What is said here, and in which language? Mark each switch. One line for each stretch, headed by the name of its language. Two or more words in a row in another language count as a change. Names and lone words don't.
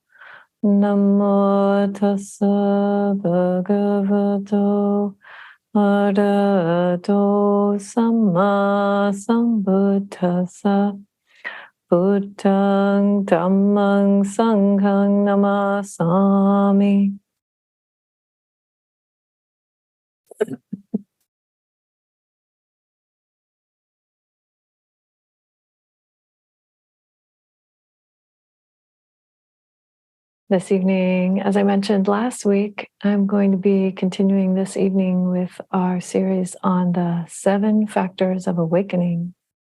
Pali: Namo tassa bhagavato arahato samma sambuddhassa. Buddhang dhammang sanghang namasami.
English: This evening, as I mentioned last week, I'm going to be continuing this evening with our series on the 7 factors of awakening.